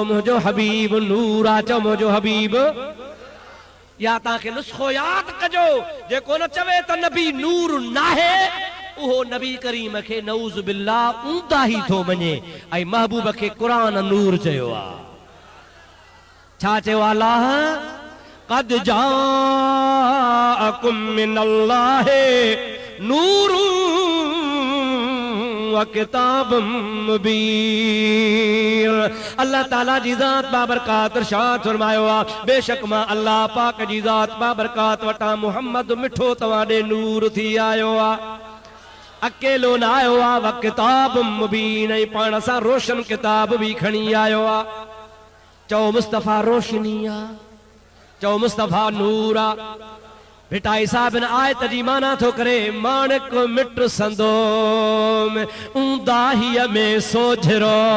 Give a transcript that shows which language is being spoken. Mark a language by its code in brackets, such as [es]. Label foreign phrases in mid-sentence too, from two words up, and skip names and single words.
[sd] मुंहिंजो हबीब नूर आ चओ मुंहिंजो हबीब या तव्हांखे नुस्ख़ो यादि कजो जेको न चवे त नबी नूर नाहे उहो नबी करीम खे [ar] نعوذ بالله [sd] ऊंदा ई थो मञे ऐं महबूब खे क़ुरान नूर चयो आहे छा चयो अल्लाह [ar] قد جاءكم من الله نور وكتاب مبين. [sd] अल्लाह ताला जी ज़ात बाबरकात इरशाद फरमायो आहे बेशक मां अल्लाह पाक जी ज़ात बाबरकात वटां मुहम्मद मिठो तव्हां ॾे नूर थी आयो आहे अकेलो न आयो आहे [ar] وكتاب مبين [sd] ऐं पाण सां रोशन किताब बि खणी आयो आहे चओ मुस्तफ़ा रोशनी आहे चओ मुस्तफ़ा नूर आहे भिटाई साहिब आयत जी माना थो करे माणिक मिट संदोम ऊंदाहीअ में सोझरो